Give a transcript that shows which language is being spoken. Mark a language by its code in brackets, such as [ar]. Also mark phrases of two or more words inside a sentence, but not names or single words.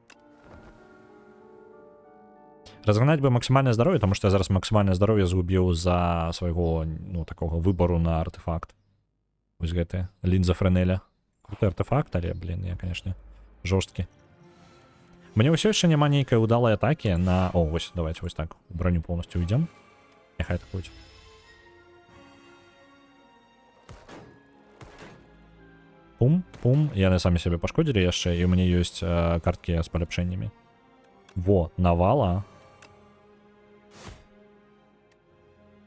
[be] Разгнаць бы максімальнае здароўе, таму што я зараз максімальнае здароўе згубіў за свайго, ну, такога выбару на артефакт. Вось гэты, лінза Френеля. Круты артефакт, але, я, канешне, жорсткі. Мне ўсё яшчэ няма нейкай удалай атакі на... О, вось, давайте вось так, [ru] у броню полностью уйдем. [be] Няхай так будзе. Пум. Яны самі сябе пашкодзілі яшчэ, і ў мяне ёсць карткі з паляпшэннямі. Во, навала.